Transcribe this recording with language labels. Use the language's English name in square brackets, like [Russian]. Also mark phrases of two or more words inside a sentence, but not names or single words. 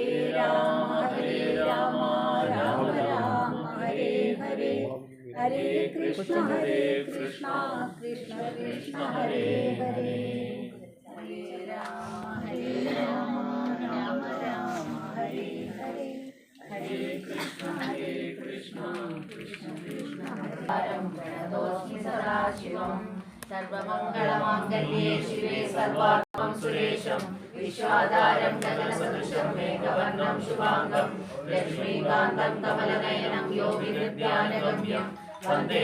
[Sanskrit] രാമ രാമ രാമ ഹരേ ഹരേ ഹരേ കൃഷ്ണ കൃഷ്ണ കൃഷ്ണ ഹരേ ഹരേ ഹരേ രാമ രാമ രാമ ഹരേ ഹരേ ഹരേ കൃഷ്ണ കൃഷ്ണ കൃഷ്ണ ഹരേ പ്രണതോസ്മി സദാശിവം സർവമംഗളമാംഗല്യേ ശിവേ സർവാർത്ഥം സുരേശം വിശ്വാധാരം ഗഗനസദൃശം മേഘവർണം ശുഭാംഗം ലക്ഷ്മീകാന്തം കമലനയനം യോഗി നിത്യാനഗമ്യം വന്ദേ